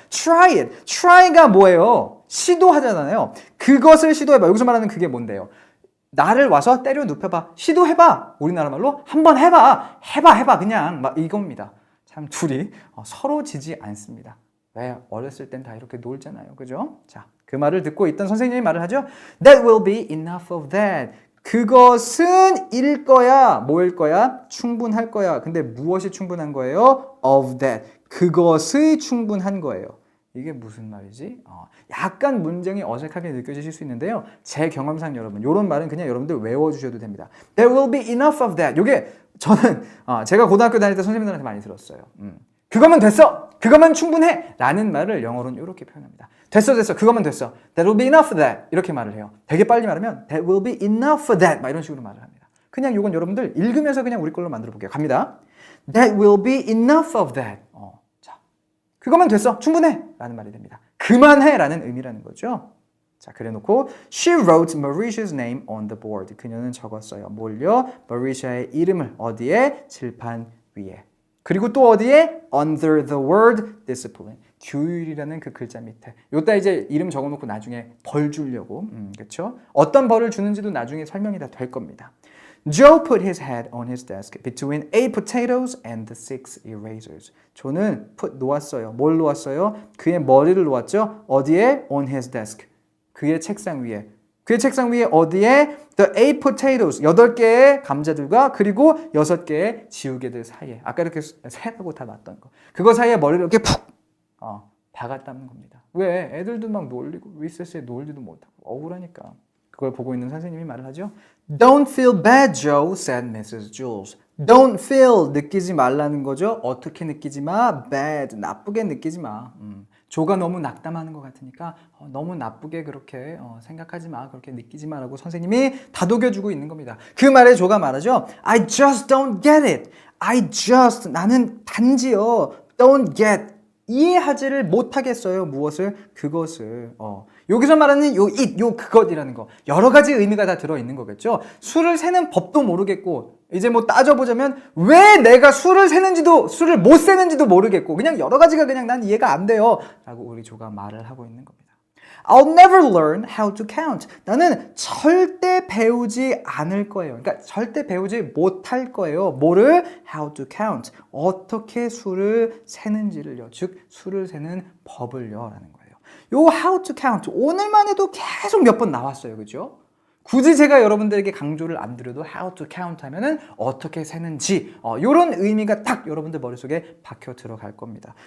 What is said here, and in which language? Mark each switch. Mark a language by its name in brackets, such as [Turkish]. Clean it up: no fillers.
[English] Try it. [Korean] Try가 뭐예요? 시도하잖아요. 그것을 시도해봐. 여기서 말하는 그게 뭔데요? 나를 와서 때려 눕혀봐. 시도해봐. 우리나라 말로 한번 해봐. 해봐. 그냥 막 이겁니다. 참 둘이 서로 지지 않습니다. 왜? 어렸을 땐 다 이렇게 놀잖아요. 그죠? 자, 그 말을 듣고 있던 선생님이 말을 하죠. [English] That will be enough of that. [Korean] 그것은 일 거야. 뭐일 거야? 충분할 거야. 근데 무엇이 충분한 거예요? [English] Of that. [Korean] 그것의 충분한 거예요. 이게 무슨 말이지? 약간 문장이 어색하게 느껴지실 수 있는데요. 제 경험상 여러분, 이런 말은 그냥 여러분들 외워주셔도 됩니다. [English] There will be enough of that. [Korean] 이게 저는 제가 고등학교 다닐 때 선생님들한테 많이 들었어요. 그거면 됐어. 그거면 충분해. 라는 말을 영어로는 이렇게 표현합니다. 됐어. 그거면 됐어. [English] That will be enough for that. [Korean] 이렇게 말을 해요. 되게 빨리 말하면 [English] That will be enough for that. [Korean] 막 이런 식으로 말을 합니다. 그냥 이건 여러분들 읽으면서 그냥 우리 걸로 만들어 볼게요. 갑니다. [English] That will be enough of that. [Korean] 자, 그거면 됐어. 충분해. 라는 말이 됩니다. 그만해. 라는 의미라는 거죠. 자, 그래놓고 [English] She wrote Mauritia's name on the board. [Korean] 그녀는 적었어요. 뭘요? Mauritia의 이름을 어디에? 칠판 위에. 그리고 또 어디에? [English] Under the word discipline. [Korean] 규율이라는 그 글자 밑에. 요따 이제 이름 적어놓고 나중에 벌 주려고. 그렇죠? 어떤 벌을 주는지도 나중에 설명이 다 될 겁니다. [English] Joe put his head on his desk between 8 potatoes and the 6 erasers. [Korean] 조는 put 놓았어요. 뭘 놓았어요? 그의 머리를 놓았죠? 어디에? [English] On his desk. [Korean] 그의 책상 위에. 그의 책상 위에 어디에? [English] The 8 potatoes, [Korean] 8개의 감자들과 그리고 6개의 지우개들 사이에. 아까 이렇게 세라고 다 놨던 거. 그거 사이에 머리를 이렇게 푹 박았다는 겁니다. 왜? 애들도 막 놀리고 리세스에 놀지도 못하고 억울하니까. 그걸 보고 있는 선생님이 말을 하죠. [English] Don't feel bad, Joe, said Mrs. Jules. Don't feel, [Korean] 느끼지 말라는 거죠. 어떻게 느끼지 마? Bad, 나쁘게 느끼지 마. 조가 너무 낙담하는 것 같으니까 너무 나쁘게 그렇게 생각하지 마. 그렇게 느끼지 마라고 선생님이 다독여주고 있는 겁니다. 그 말에 조가 말하죠. [English] I just don't get it. [Korean] 나는 단지요. [English] Don't get. [Korean] 이해하지를 못하겠어요. 무엇을? 그것을. 여기서 말하는 요 그것이라는 거. 여러 가지 의미가 다 들어있는 거겠죠. 술을 세는 법도 모르겠고 이제 뭐 따져보자면 왜 내가 술을 못 세는지도 모르겠고 그냥 여러 가지가 그냥 난 이해가 안 돼요. 라고 우리 조가 말을 하고 있는 겁니다. [English] I'll never learn how to count. [Korean] 나는 절대 배우지 않을 거예요. 그러니까 절대 배우지 못할 거예요. 뭐를? [English] How to count. [Korean] 어떻게 수를 세는지를요. 즉 수를 세는 법을요. 라는 거예요. 요 [English] how to count. [Korean] 오늘만 해도 계속 몇 번 나왔어요. 그죠? 굳이 제가 여러분들에게 강조를 안 드려도 [English] how to count [Korean] 하면은 어떻게 세는지 이런 의미가 딱 여러분들 머릿속에 박혀 들어갈 겁니다.